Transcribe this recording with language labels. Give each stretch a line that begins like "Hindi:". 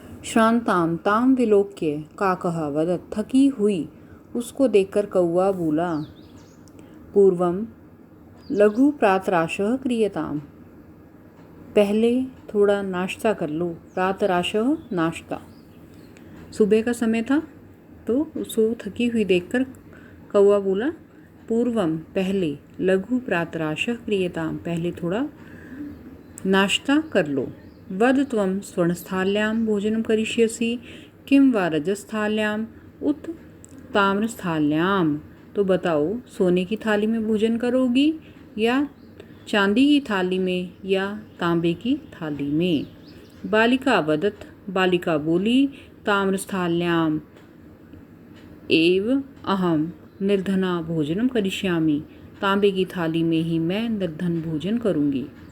Sanskrit: श्रांताम ताम विलोक्य काकः वदत्,
Hindi: थकी हुई उसको देखकर कौवा बोला,
Sanskrit: पूर्वम लघु प्रातराशः क्रियताम,
Hindi: पहले थोड़ा नाश्ता कर लो। प्रातराशः, नाश्ता। सुबह का समय था तो उसको थकी हुई देखकर कौवा बोला, पूर्वम, पहले,
Sanskrit: लघु प्रातराशः क्रियताम,
Hindi: पहले थोड़ा नाश्ता कर लो।
Sanskrit: वद त्वं स्वर्णस्थाल्यां भोजनं करिष्यसि किं वा रजस्थाल्यां उत ताम्रस्थाल्यां।
Hindi: तो बताओ, सोने की थाली में भोजन करोगी या चांदी की थाली में या तांबे की थाली में।
Sanskrit: बालिका वदत,
Hindi: बालिका बोली,
Sanskrit: ताम्रस्थाल्यां एव अहम निर्धना भोजनं करिष्यामि,
Hindi: तांबे की थाली में ही मैं निर्धन भोजन करूँगी।